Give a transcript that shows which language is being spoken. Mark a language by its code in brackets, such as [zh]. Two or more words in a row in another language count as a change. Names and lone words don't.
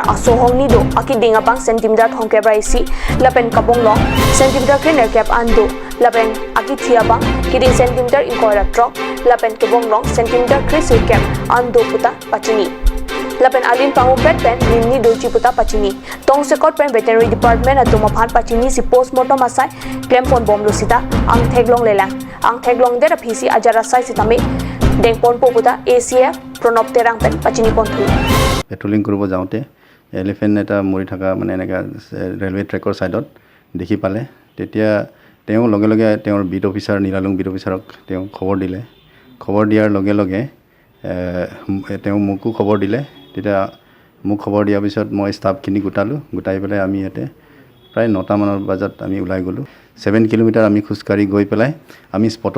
[mjw] asohong ni do akidinga pang centimeter thong ke bai si lapen kapong long centimeter ke ner cap ando lapen akithia bang kiding centimeter in koira trok lapen kebong long centimeter ke si cap ando puta pachini lapen alin pangu pet pen ninni doji puta pachini tong sekot pen [en] veterinary department [mjw] atuma phan pachini si postmortem asai claim pon bom losita ang theglong lelang ang theglong der phisi ajara sai sitame dengpon poputa ACF pronop terang pen pachini pon thu [as] পেট্ৰলিং কৰিব যাওঁতে এলিফেণ্ট এটা মৰি থকা মানে এনেকা [en] railway track side [as] দেখি পালে তেতিয়া তেওঁ লগে লগে তেওঁৰ [en] beat officer [as] নিলালুং [en] beat officer [as] তেওঁ খবৰ দিলে খবৰ দিয়াৰ লগে লগে তেওঁ মোকো খবৰ দিলে তেতিয়া মোক খবৰ দিয়াৰ পিছত মই ষ্টাফখিনি গোটাই পেলাই আমি ইয়াতে প্ৰায় 9টা মানৰ বজাত আমি ওলাই গ'লো 7 কিলোমিটাৰ আমি খোজকাঢ়ি গৈ পেলাই আমি স্পটত